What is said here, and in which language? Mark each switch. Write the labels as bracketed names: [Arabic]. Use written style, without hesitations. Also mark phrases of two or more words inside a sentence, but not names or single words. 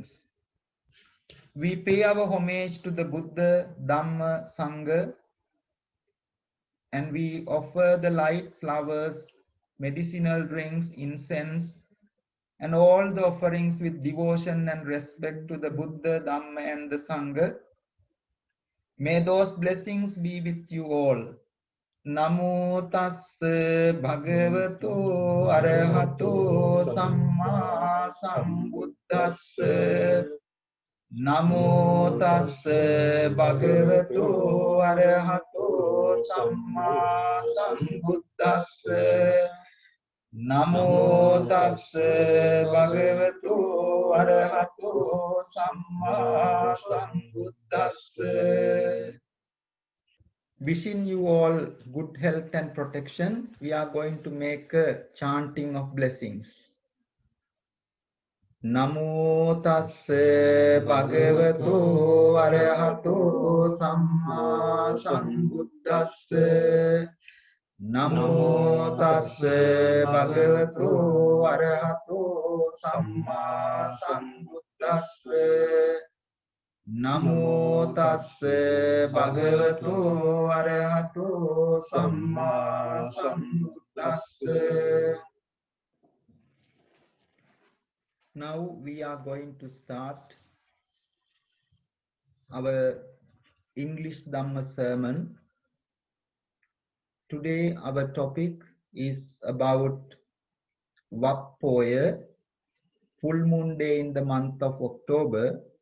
[English] We pay our homage to the Buddha, Dhamma, Sangha, and we offer the light, flowers, medicinal drinks, incense, and all the offerings with devotion and respect to the Buddha, Dhamma, and the Sangha. May those blessings be with you all. [Pali] Namo tassa bhagavato arahato samma sambuddhassa. Namo tassa bhagavato arahato samma sambuddhassa. Namo tassa bhagavato arahato samma sambuddhassa. [English] Wishing you all good health and protection, we are going to make a chanting of blessings. [Pali] Namo tassa bhagavato arahato samma sambuddhassa. Namo tassa bhagavato arahato samma sambuddhassa. Namo tassa bhagavato arahato samma sambuddhassa. [English] Now we are going to start our English Dhamma sermon. Today our topic is about Vap Poya, full moon day in the month of October.